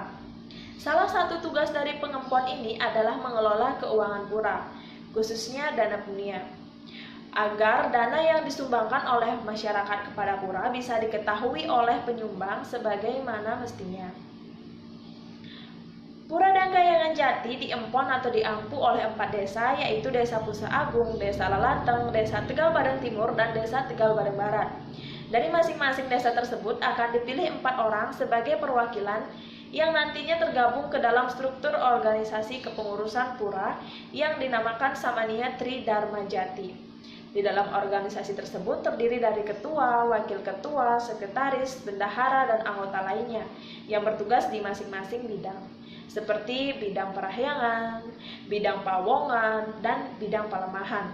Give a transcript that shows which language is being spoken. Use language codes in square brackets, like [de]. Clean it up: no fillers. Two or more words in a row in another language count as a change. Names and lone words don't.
[id] Salah satu tugas dari Pengempon ini adalah mengelola keuangan pura, khususnya dana punia, agar dana yang disumbangkan oleh masyarakat kepada pura bisa diketahui oleh penyumbang sebagaimana mestinya. Pura Dang Kahyangan Jati diempon atau diampu oleh 4 desa, yaitu Desa Pusa Agung, Desa Lalateng, Desa Tegal Badeng Timur, dan Desa Tegal Badeng Barat. Dari masing-masing desa tersebut akan dipilih 4 orang sebagai perwakilan yang nantinya tergabung ke dalam struktur organisasi kepengurusan pura yang dinamakan Samania Tri Dharma Jati. Di dalam organisasi tersebut terdiri dari ketua, wakil ketua, sekretaris, bendahara, dan anggota lainnya yang bertugas di masing-masing bidang, seperti bidang perahyangan, bidang pawongan, dan bidang palemahan.